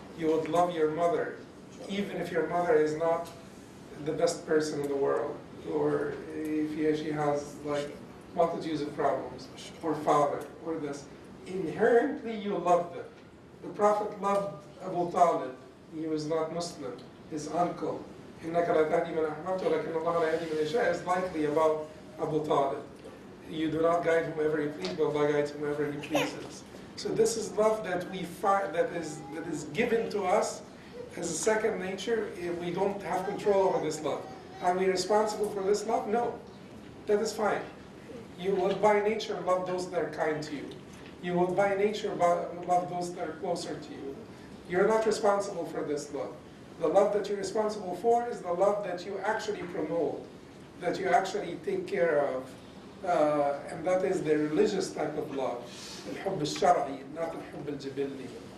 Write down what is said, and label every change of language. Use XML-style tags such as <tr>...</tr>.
<en>You would love your mother, even if your mother is not the best person in the world, or if she has like multitudes of problems, or father, or this. Inherently you love them. The Prophet loved Abu Talib. He was not Muslim. His uncle.</en> <ar>إِنَّكَ لَا تَهْدِي مَنْ أَحْبَبْتَ وَلَكِنَّ اللَّهَ لَا يَهْدِي مَنْ يَشَاءُ</ar> <en>is likely about Abu Talib. You do not guide whomever you please, but Allah guides whomever He pleases. So this is love that we find that is given to us as a second nature. We don't have control over this love. Are we responsible for this love? No. That is fine. You will by nature love those that are kind to you. You will by nature love those that are closer to you. You're not responsible for this love. The love that you're responsible for is the love that you actually promote, that you actually take care of, and that is the religious type of love.</en> <ar>الحب الشرعي, not الحب الجبلي.</ar>